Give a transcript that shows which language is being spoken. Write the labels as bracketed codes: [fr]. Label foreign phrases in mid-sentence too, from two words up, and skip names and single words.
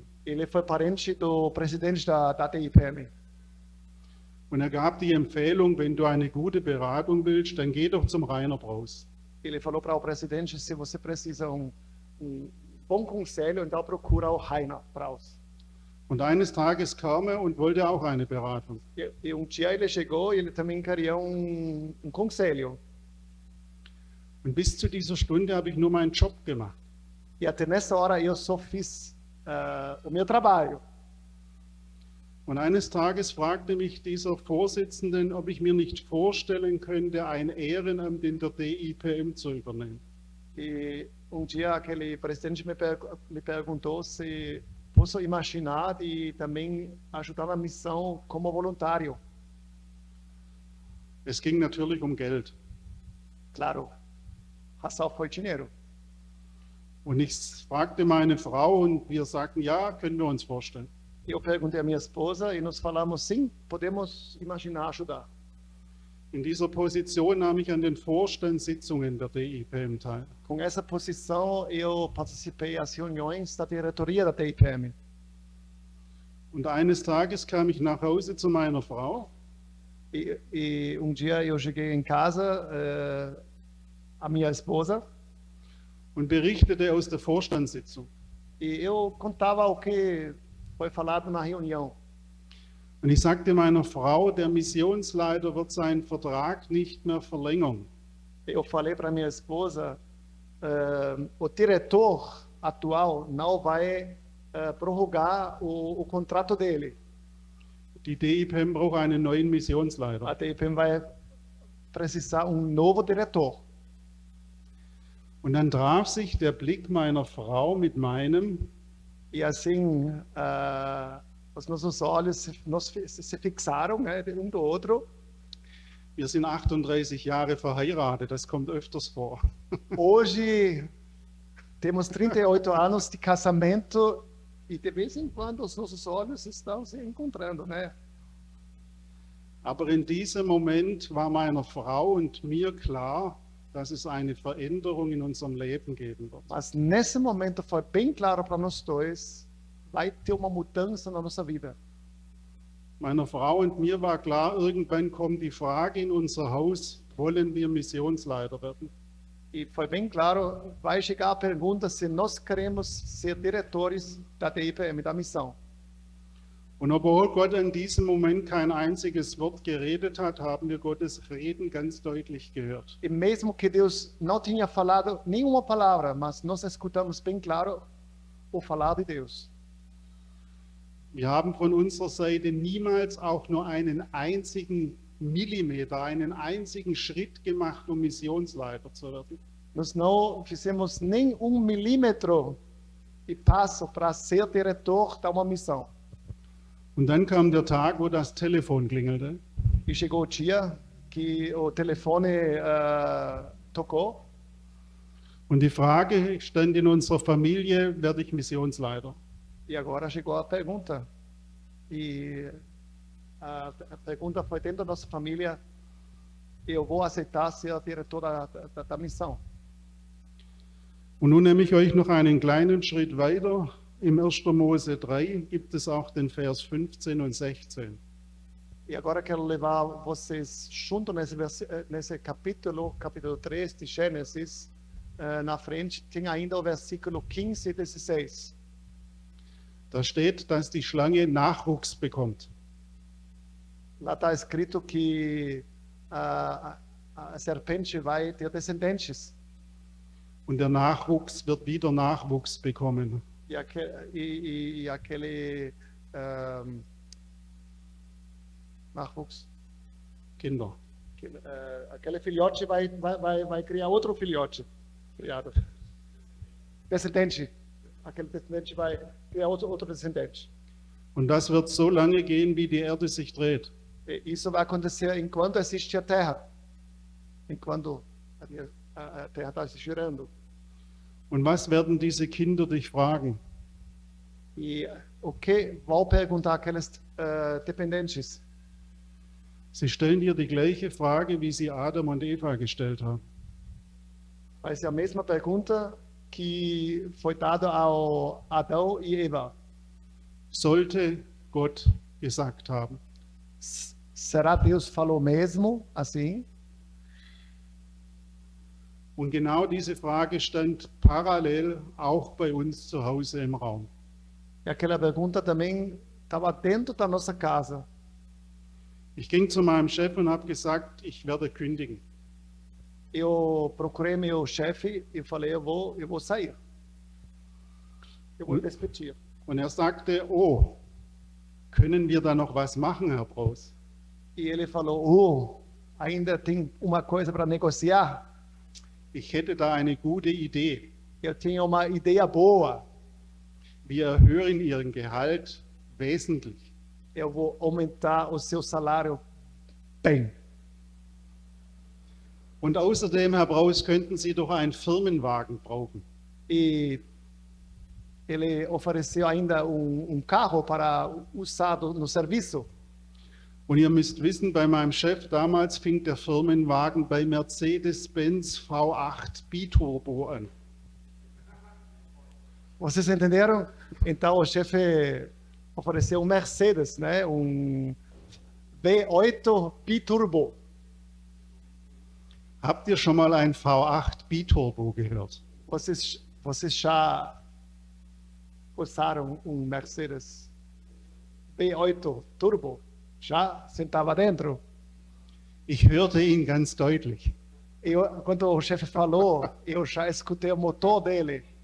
[pt] Ele foi parente do presidente da TIPM. [de] Und er gab die Empfehlung, wenn du eine gute Beratung willst, dann geh doch zum Rainer Braus. [pt] Ele falou para o presidente: se você precisa bom conselho, então procura o Rainer Braus. [de] Und eines Tages kam er und wollte auch eine Beratung. [pt] E dia ele chegou e ele também queria conselho. [de] Und bis zu dieser Stunde habe ich nur meinen Job gemacht. [pt] E até nessa hora eu só fiz o meu trabalho. [de] Und eines Tages fragte mich dieser Vorsitzende, ob ich mir nicht vorstellen könnte, ein Ehrenamt in der DIPM zu übernehmen. [pt] E dia aquele presidente me perguntou se posso imaginar de também ajudar na missão como voluntário. [de] Es ging natürlich um Geld. [pt] Claro, razão foi dinheiro. [de] Und ich fragte meine Frau und wir sagten, ja, können wir uns vorstellen. [pt] Eu perguntei à minha esposa e nós falamos: sim, podemos imaginar ajudar. [de] In dieser Position nahm ich an den Vorstandssitzungen der DIPM teil. [pt] Com essa posição, eu participei das reuniões da diretoria da TIPM. [de] Und eines Tages kam ich nach Hause zu meiner Frau [pt] E dia eu cheguei em casa, a minha esposa, [de] und berichtete aus der Vorstandssitzung. [pt] e eu contava o que foi falado na reunião. [de] Und ich sagte meiner Frau, der Missionsleiter wird seinen Vertrag nicht mehr verlängern. [pt] Eu falei para minha esposa: o diretor atual não vai prorrogar o contrato dele. [de] Die DIPM braucht einen neuen Missionsleiter. [pt] A DIPM vai precisar novo diretor. [de] Und dann traf sich der Blick meiner Frau mit meinem. [pt] E assim, os nossos olhos se fixaram, né, um do outro. [de] Wir sind 38 Jahre verheiratet, das kommt öfters vor. [pt] Hoje temos 38 anos de casamento e de vez em quando os nossos olhos estão se encontrando, né? [de] Aber in diesem Moment war meiner Frau und mir klar, dass es eine Veränderung in unserem Leben geben wird. [pt] Mas nesse momento foi bem claro para nós dois, vai ter uma mudança na nossa vida. [de] Meiner Frau und mir war klar, irgendwann kommt die Frage in unser Haus, wollen wir Missionsleiter werden? [pt] E foi bem claro, vai chegar a pergunta se nós queremos ser diretores da DIPM, da missão. [de] Und obwohl Gott in diesem Moment kein einziges Wort geredet hat, haben wir Gottes Reden ganz deutlich gehört. [pt] E mesmo que Deus não tinha falado nenhuma palavra, mas nós escutamos bem claro o falar de Deus. [de] Wir haben von unserer Seite niemals auch nur einen einzigen Millimeter, einen einzigen Schritt gemacht, um Missionsleiter zu werden. [pt] Nós não fizemos nem milímetro de passo para ser diretor de uma missão. [de] Und dann kam der Tag, wo das Telefon klingelte. [pt] E chegou o dia que o telefone tocou. [de] Und die Frage stand in unserer Familie, werde ich Missionsleiter? [pt] E agora chegou a pergunta. E a pergunta foi dentro da nossa família: eu vou aceitar ser diretor da missão? [de] Und nun nehme ich euch noch einen kleinen Schritt weiter. Im 1. Mose 3 gibt es auch den Vers 15 und 16. [pt] E agora quero levar vocês junto nesse capítulo 3 de Gênesis. Na frente tem ainda o versículo 15 e 16. [de] Da steht, dass die Schlange Nachwuchs bekommt. [pt] Lá está escrito que a serpente vai ter descendentes. [de] Und der Nachwuchs wird wieder Nachwuchs bekommen. [pt] E aquele Nachwuchs, Kinder. aquele filhote vai criar outro filhote. Criado. Descendente. Aquele descendente vai criar outro descendente. [de] Und das wird so lange gehen, wie die Erde sich dreht. [pt] E isso vai acontecer enquanto existe a Terra. Enquanto a Terra está se girando. [de] Und was werden diese Kinder dich fragen? [pt] E o que vão perguntar aqueles dependentes? [de] Sie stellen dir die gleiche Frage, wie sie Adam und Eva gestellt haben. [pt] Vai ser a mesma pergunta que foi dada ao Adão e Eva. [de] Sollte Gott gesagt haben. [pt] Será Deus falou mesmo assim? [de] Und genau diese Frage stand parallel auch bei uns zu Hause im Raum. [pt] E aquela pergunta também estava dentro da nossa casa. [de] Ich ging zu meinem Chef und habe gesagt, ich werde kündigen. [pt] Eu procurei meu chefe e falei, eu vou sair. Eu vou despedir. [de] Und er sagte, oh, können wir da noch was machen, Herr Braus? [pt] E ele falou, ainda tem uma coisa para negociar? [de] Ich hätte da eine gute Idee. [pt] Eu tinha uma ideia boa. [de] Wir erhöhen Ihren Gehalt wesentlich. [pt] Eu vou aumentar o seu salário bem. [de] Und außerdem, Herr Braus, könnten Sie doch einen Firmenwagen brauchen. [pt] E ele ofereceu ainda carro para usar no serviço. [de] Und ihr müsst wissen, bei meinem Chef damals fing der Firmenwagen bei Mercedes-Benz V8 Biturbo an. [pt] Vocês entenderam? Então o chefe ofereceu Mercedes, né? V8 Biturbo. [de] Habt ihr schon mal ein V8 Biturbo gehört? [pt] Vocês já usaram Mercedes V8 Turbo? Já sentava dentro? [de] Ich hörte ihn ganz deutlich. [pt] Quando o chefe falou, eu já escutei o motor dele.